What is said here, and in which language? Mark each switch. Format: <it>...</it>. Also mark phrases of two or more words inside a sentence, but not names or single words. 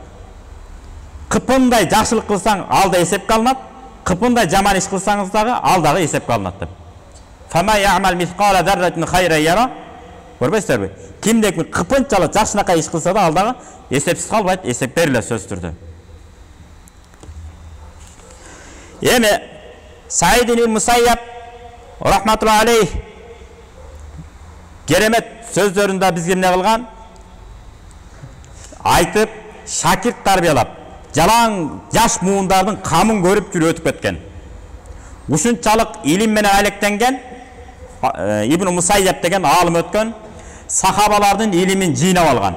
<ky>Кыпындай жакшылык кылсаң, алда эсепке алынат, кыпындай жаман иш кылсаңыз дагы, ал дагы эсепке алынат деп.</ky> <ar>فمن يعمل مثقال ذرة خيرا يره.</ar> <ky>Көрбөйсүздарбы? Кимде кыпынчалык жакшынакай иш кылса да, ал дагы эсепсиз калбайт, эсеп берилет сөз түрдө. Эми Саид ибн Мусайяб</ky> <ar>رحمة الله عليه</ar> <ky>керемет сөздөрүндө бизге эмне кылган? Айтып, шакирт тарбиялап, жалаң жаш муундардын камын көрүп жүрүп өтүп кеткен. Ушунчалык илим менен алектенген Ибн Мусайяб деген алым өткөн, сахабалардын илимин жыйнап алган.</ky>